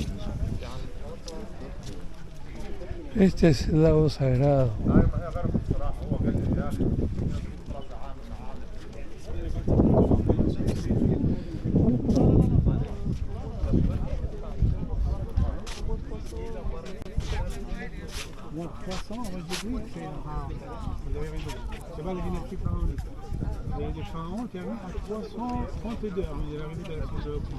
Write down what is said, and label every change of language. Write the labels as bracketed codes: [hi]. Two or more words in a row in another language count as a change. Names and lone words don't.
[es] Este es el lago sagrado. [ar] ما هي غرفه بصراحه هو قال لي يعني [fr] Moins 300, moi je dis c'est rare. Vous avez raison. C'est pas la dynastie pharaonique. Les pharaons terminent à 332 avant l'arrivée de la civilisation.